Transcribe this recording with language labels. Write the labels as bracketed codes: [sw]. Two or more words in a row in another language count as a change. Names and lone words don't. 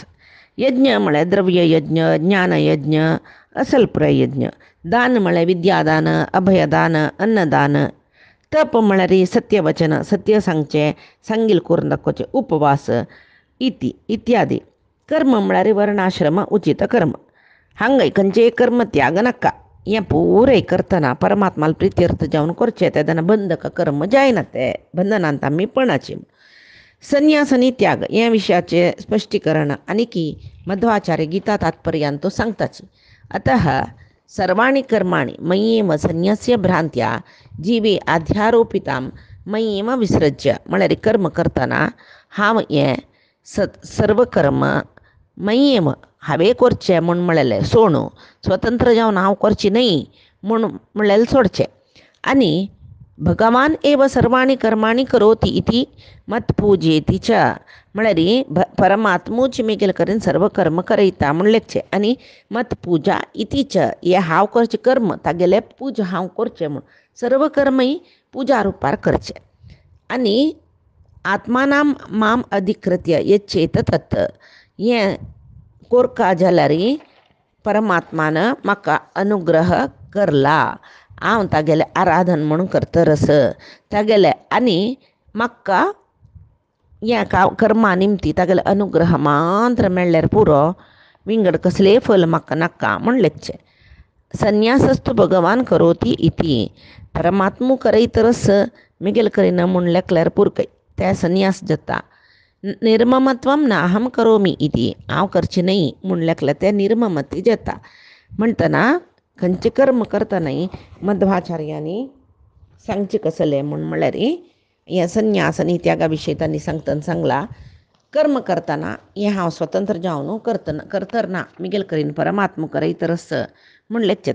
[kok] यज्ञ म्हळ्यार द्रव्य यज्ञ, ज्ञान यज्ञ, असल पुराय यज्ञ. दान म्हळ्यार विद्यादान, अभयदान, अन्नदान. तप म्हळ्यार सत्यवचन, सत्य सांगचें, सांगिल्लें करून दाखोवचें, उपवास इत्यादी. कर्म म्हळ्यार वर्णाश्रम उचित कर्म. हांगा खंयचेय कर्म त्याग नाका. हें पुराय करतना परमात्माला प्रित्यर्थ जावन करचें. तेदना बंधक कर्म जायना, ते बंधनांत आमी पडनाची. संन्यास आनी त्याग ह्या विशयाचें स्पश्टीकरण आनीक मध्वाचार्य गीता तात्पर्यांत सांगताची. [sa] अतः सर्वाणि कर्माणि मय्येव संन्यस्य भ्रांत्या जीवे आध्यारोपितां मय्येव विसृज्य. [kok] म्हळ्यार कर्म करतना हांव हें सर्व कर्म मय्येव हांवें करचें म्हूण म्हळेलें सोडूं, स्वतंत्र जावन हांव करचें न्हय म्हूण म्हळेलें सोडचें. [sa] आनी भगवान एव सर्वाणि कर्माणि करोति इति मत्पूजेति च. [kok] म्हळ्यार परमात्मूच मेगेल करीन सर्व कर्म करयता म्हूण लेखचें. आनी [sa] मतपुजा इति च [kok] हें हांव करचें कर्म तागेलें पूजा हांव करचें म्हूण सर्व कर्मय पुजा रुपार करचें. आनी [sa] आत्मानां माम अधिकृत्य यच्चेत तत् [kok] हें कोरता जाल्यार परमात्मान म्हाका अनुग्रह करला. हांव तागेलें आराधन म्हणून करतरस तागेलें आनी म्हाका ह्या कर्मा निमती तागेले अनुग्रह मात्र मेळ्ळ्यार पुरो, विंगड कसलेंय फल म्हाका नाका म्हूण लेखचें. [sa] संन्यासस्तु भगवान करोति इति. [kok] परमात्मू करयतरस मिगेल करिना म्हूण लेखल्यार पुरकय, तें संन्यास जाता. [sa] निर्ममत्वम ना अहम करोमी इति. [kok] हांव करचें न्हय म्हूण लेखल्यार तें निर्ममती जाता. म्हणटना खंयचें कर्म करतनाय मध्वाचार्यांनी सांगचें कसलें म्हूण म्हळ्यार हें संन्यास आनी त्यागा विशयी तांणी सांगतना सांगलां. कर्म करतना हें हांव स्वतंत्र जावन करतर ना, मिगेल करीन परमात्मा करयतरस म्हूण लेखचें.